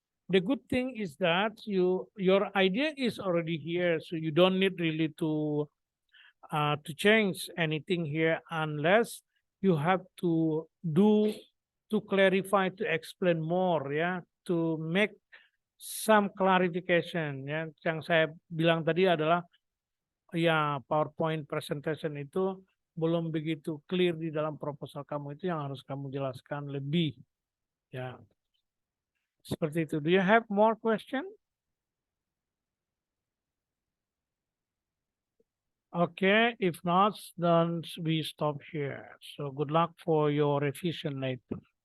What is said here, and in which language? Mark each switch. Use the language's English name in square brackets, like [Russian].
[English] the good thing is that your idea is already here, so you don't need really to change anything here unless you have to clarify, to explain more, ya, to make some clarification, ya. [Indonesian] Yang saya bilang tadi adalah ya PowerPoint presentation itu belum begitu clear di dalam proposal kamu, itu yang harus kamu jelaskan lebih, ya. Seperti itu. [English] Do you have more question? Okay, if not, then we stop here. So good luck for your revision later.